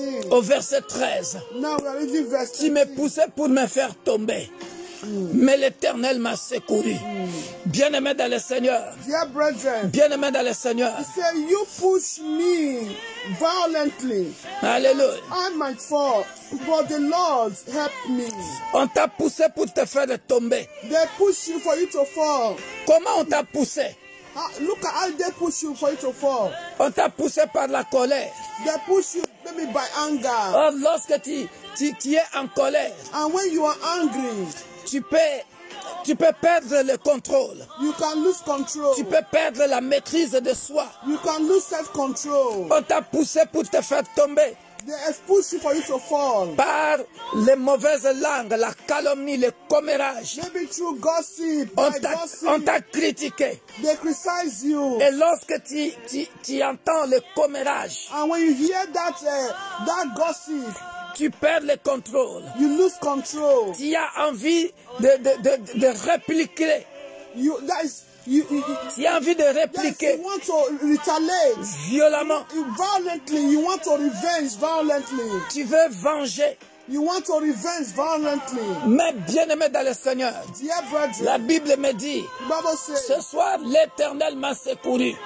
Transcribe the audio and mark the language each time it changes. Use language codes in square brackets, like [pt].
[fr] Au verset 13. Tu me poussais pour me faire tomber. Mais l'Éternel m'a secouru. Bien-aimé dans le Seigneur. Bien-aimé dans le Seigneur. [en] You push me violently. [fr] Alléluia. [en] I might fall, but the Lord helped me. [fr] On t'a poussé pour te faire tomber. [en] They push you for you to fall. [fr] Comment on t'a poussé? [en] Look at how they push you for you to fall. [fr] On t'a poussé par la colère. [en] They push you maybe by anger. [fr] Or, lorsque tu es en colère, [en] and when you are angry, [fr] tu peux perdre le contrôle. [en] You can lose control. [fr] Tu peux perdre la maîtrise de soi. [en] You can lose self-control. [fr] On t'a poussé pour te faire tomber. [en] They have pushed you for you to fall. [fr] Par les mauvaises langues, la calomnie, le commérage. [en] Maybe through gossip. [fr] On t'a critiqué. [en] They criticize you. [fr] Et lorsque tu entends le commérage, [en] and when you hear that gossip, [fr] tu perds le contrôle. [en] You lose control. [fr] Tu as envie de répliquer. Tu as envie de répliquer. [en] Yes, you want to retaliate [fr] violemment. [en] Violently, you want to revenge violently. [fr] Tu veux venger. [en] You want to revenge violently. [fr] Mais bien-aimé dans le Seigneur, [en] Dear brethren, [fr] la Bible me dit, [en] the Bible says, [fr] ce soir l'Éternel m'a secouru.